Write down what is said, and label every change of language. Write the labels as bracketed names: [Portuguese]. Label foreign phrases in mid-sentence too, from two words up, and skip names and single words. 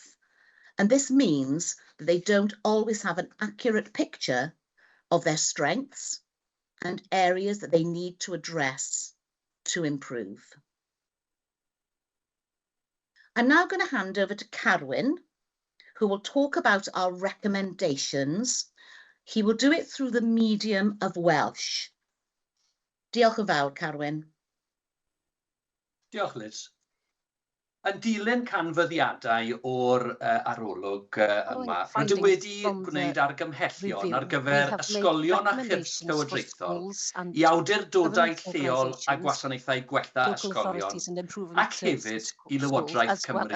[English] And this means that they don't always have an accurate picture of their strengths and areas that they need to address to improve. I'm now going to hand over to Carwyn, who will talk about our recommendations. He will do it through the medium of Welsh. [Welsh] Diolch yn fawr, Carwyn. Diolch, Liz. Yn dilyn canfyddiadau o'r arolwg yma, rydym wedi gwneud argymhellion ar gyfer ysgolion a chyrff llywodraethol i awdurdodau lleol a gwasanaethau gwella ysgolion ac hefyd i Lywodraeth Cymru.